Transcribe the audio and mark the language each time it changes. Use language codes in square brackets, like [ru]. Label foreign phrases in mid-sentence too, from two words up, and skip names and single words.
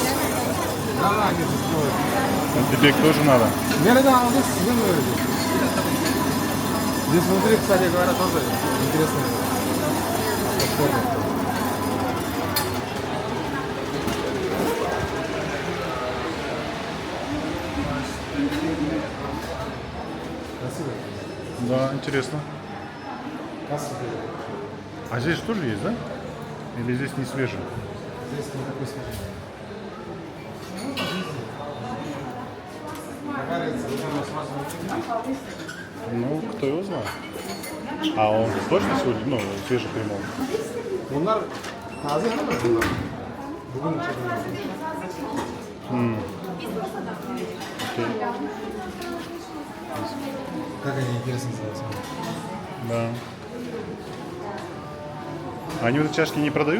[ru] Да, не существует. Дебек тоже надо. [tr] Nereden aldın size mi öyle? [ru] Здесь внутри, кстати говоря, тоже интересная платформа. Красиво. Да, интересно. Красиво. А здесь тоже есть, да? Или здесь не свежий? Здесь не такой свежий. Ну, кто его знает. А он точно сегодня, ну, свежий примол? [tr] Bunlar taze mi bunlar? Bugün çekilmiş. [ru] Окей. Как они интересно называются? Да. Они вот эти чашки не продают?